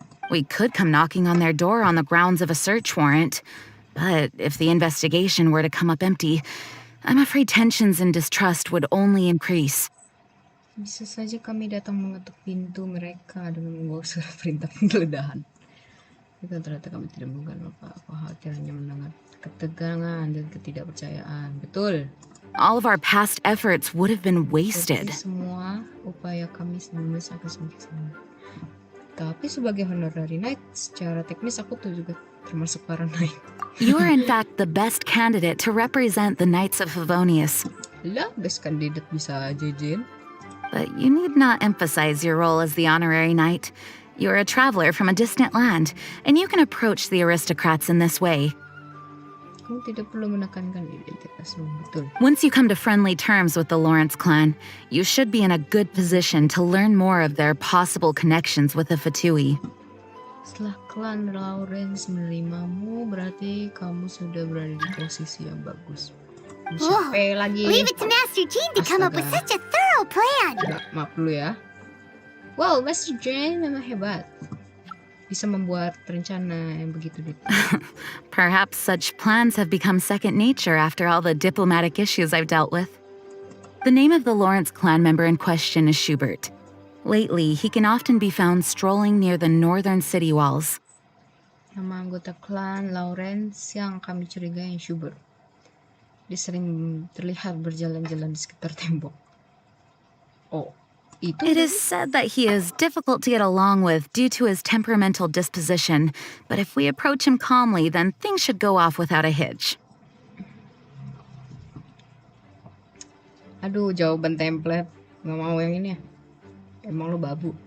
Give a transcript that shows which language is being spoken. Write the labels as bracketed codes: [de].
[en] We could come knocking on their door on the grounds of a search warrant, but if the investigation were to come up empty, I'm afraid tensions and distrust would only increase. [id] Bisa saja kami datang mengetuk pintu mereka dengan membawa surat perintah penggeledahan. Tapi ternyata kami tidak melakukan apa-apa, hanya mendengar ketegangan dan ketidakpercayaan. Betul. [en] All of our past efforts would have been wasted. [id] Jadi semua upaya kami sebelumnya akan semakin sama. Tapi sebagai honorary knight, secara teknis aku tuh juga termasuk para knight. [en] You are in fact the best candidate to represent the Knights of Favonius. [id] Lah, [en] best candidate [id] bisa aja, Jen. [en] But you need not emphasize your role as the honorary knight. You're a traveler from a distant land, and you can approach the aristocrats in this way. [id] Kamu tidak perlu menekankan identitasmu, betul. [en] Once you come to friendly terms with the Lawrence clan, you should be in a good position to learn more of their possible connections with the Fatui. [id] Setelah klan Lawrence menerimamu, berarti kamu sudah berada di posisi yang bagus. [en] Whoa. [id] Siapa lagi? [en] Leave it to Master Jean to come up with such a thorough plan. [id] Nggak, maaf dulu ya. Wow, Master Jean memang hebat. Bisa membuat rencana yang begitu detail. [en] Perhaps such plans have become second nature after all the diplomatic issues I've dealt with. The name of the Lawrence clan member in question is Schubert. Lately, he can often be found strolling near the northern city walls. [id] Nama anggota klan Lawrence yang kami curigai Schubert. Dia sering terlihat berjalan-jalan di sekitar tembok. Oh, itu [en] It is said that he is difficult to get along with due to his temperamental disposition, but if we approach him calmly, then things should go off without a hitch. [id] Aduh, jawaban template. Nggak mau yang ini ya. Emang lo babu.